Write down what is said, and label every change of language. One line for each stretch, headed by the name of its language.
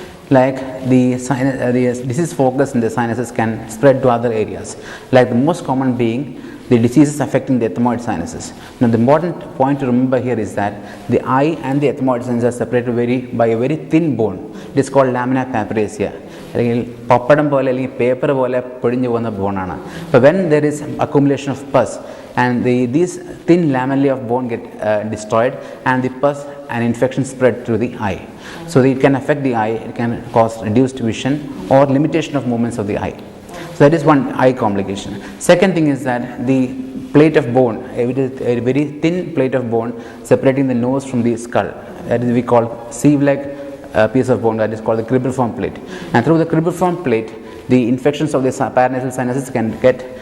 English: Like the disease focus in the sinuses can spread to other areas. Like the most common being the diseases affecting the ethmoid sinuses. Now the important point to remember here is that the eye and the ethmoid sinuses are separated by a very thin bone. It is called lamina papyracea.
Malayalam: അല്ലെങ്കിൽ പപ്പടം പോലെ അല്ലെങ്കിൽ paper പോലെ പൊടിഞ്ഞു പോകുന്ന ബോണാണ്. അപ്പോൾ
English: when there is accumulation of pus and these thin lamellae of bone get destroyed and the pus and infection spread through the eye. So it can affect the eye, it can cause reduced vision or limitation of movements of the eye. So that is one eye complication. Second thing is that the plate of bone, a very thin plate of bone separating the nose from the skull, that is we call sieve-like piece of bone, that is called the cribriform plate. And through the cribriform plate, the infections of the paranasal sinuses can get